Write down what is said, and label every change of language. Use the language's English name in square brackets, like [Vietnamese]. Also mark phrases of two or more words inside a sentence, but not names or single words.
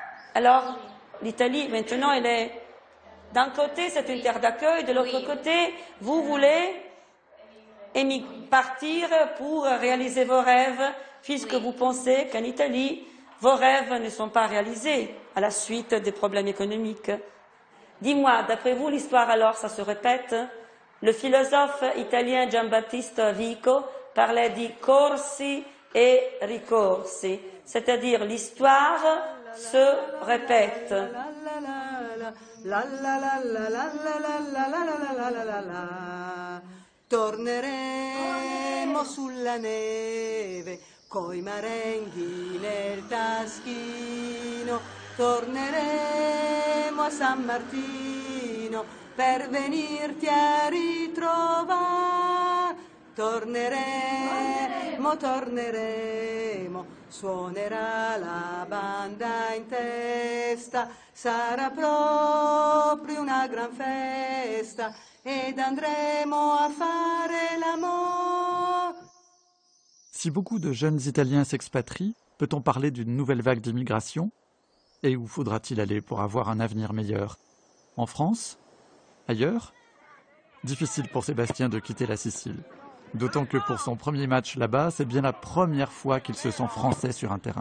[French] Alors, l'Italie, maintenant, elle est... D'un côté, c'est une terre d'accueil, de l'autre côté, vous voulez partir pour réaliser vos rêves, puisque vous pensez qu'en Italie, vos rêves ne sont pas réalisés à la suite des problèmes économiques. Dis-moi, d'après vous, l'histoire alors, ça se répète? Le philosophe italien Giambattista Vico parlait de [Italian] corsi et ricorsi, [French] c'est-à-dire l'histoire se répète. [Italian] Torneremo sulla neve coi marenghi nel taschino, torneremo a San Martino per venirti a ritrovare. Torneremo, torneremo, suonerà la banda in testa, sarà proprio una gran festa ed andremo a fare l'amore. [French] Si beaucoup de jeunes Italiens s'expatrient, peut-on parler d'une nouvelle vague d'immigration? Et où faudra-t-il aller pour avoir un avenir meilleur? En France? Ailleurs? Difficile pour Sébastien de quitter la Sicile. D'autant que pour son premier match là-bas, c'est bien la première fois qu'il se sent français sur un terrain.